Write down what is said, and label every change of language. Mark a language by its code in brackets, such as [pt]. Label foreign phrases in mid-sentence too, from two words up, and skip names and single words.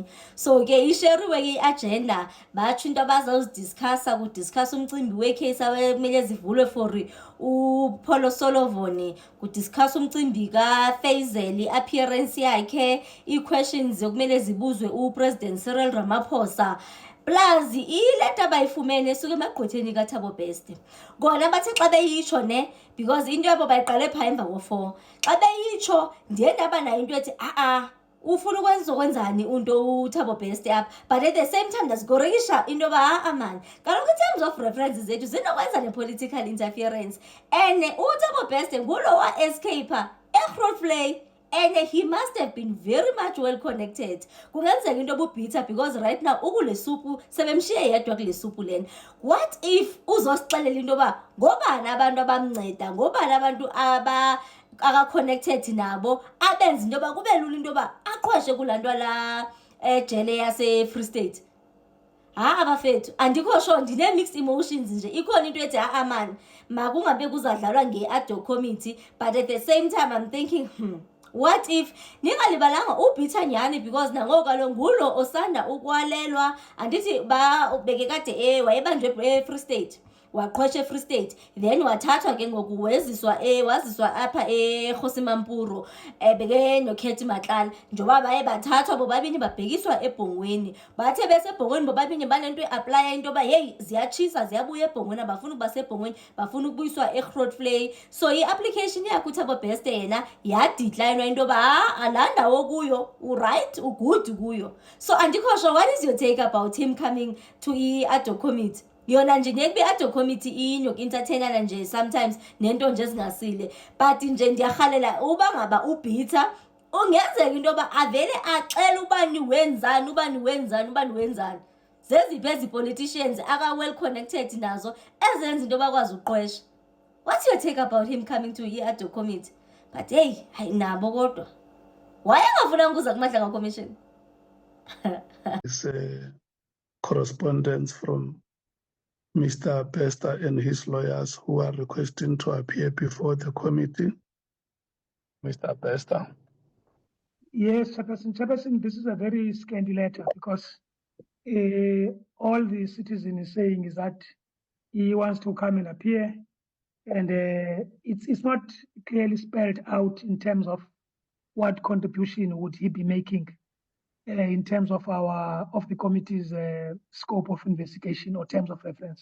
[xh] So ke isheriwe ke i-agenda batsho into abazawuzidiskasa kudiskasa umcimbi wekheyisi abekumele zivulwe for uPholo Solovoni, kudiskasa umcimbi kaFaisal, i-appearance yakhe, ii-questions ekumele zibuzwe uPresident Cyril Ramaphosa. Plus ileta abayifumene esuke emagqwetheni kaThabo Beste. Kona bathe xa beyitsho ne, because into yabo bayiqale phaa emva ko-4. Xa beyitsho ndiye ndaba nayo into ethi ufuna ukwenzani unto uThabo Beste apha, [en] but at the same time [xh] ndazigorikisha into yoba man, kaloku [en] in terms of references [xh] zethu zinokwenza ne-political interference. And uThabo Beste ngulo wa-escaper eGrootvlei. [en] And he must have been very much well connected. [xh] Kungenzeka into obubhitha because [en] right now [xh] ukule supu sebemshiye yedwa kule supu lena. [en] What if [xh] uzosixelela into yoba ngobani abantu abamnceda, ngobani abantu aka-connected nabo abenza into yoba kube lula into yoba aqhweshe kulaa nto la ejele yase-Free State? Abafethu andikho sure, ndine- [en] mixed emotions [xh] nje. Ikhona into ethi man, makungabe kuzadlalwa nge-ad-hoc committee, [en] but at the same time I'm thinking what if [xh] ningalibalanga ubhitha nyani, because nangoku kaloku ngulo osanda ukwalelwa. Andithi bekekade wayebanjwe eFree State, waqhwesha eFree State, then wathathwa ke ngoku waziswa apha eGosimampuro beke noKhethi Matlala. Njengoba baye bathathwa bobabini babhekiswa eBhongweni, bathe besebhongweni bobabini banento eaplya into yoba heyi ziyatshisa ziyabuya eBhongweni, abafuna ukuba sebhongweni, bafuna ukubuyiswa eGrootvlei. So i-application yakhe uThabo Beste yena yadiklayinwa into yoba laa ndawo kuyo uright, ugood kuyo. [en] So andikho sure, what is your take about him coming to i-ad-hoc committee? [xh] Yona nje ngeke i-ad-hoc committee inoku-entertainana nje sometimes nento nje ezingasile, but nje ndiyarhalela uba ngaba ubhitha ungenzeka into yoba avele axele ubani wenzani. Zeziphi ezi politicians aka-well connected nazo ezenza into bakwazi uqhwesha? [en] What's your take about him coming to i-ad-hoc committee? But hey, [xh] hayi nabo kodwa wayengafunanga ukuza kuMadlanga Commission. [en] It's a correspondence from Mr. Beste and his lawyers who are requesting to appear before the committee. Mr. Beste. Yes, Chairperson, this is a very scanty letter because all the citizen is saying is that he wants to come and appear, and it's not clearly spelled out in terms of what contribution would he be making in terms of the committee's scope of investigation or terms of reference.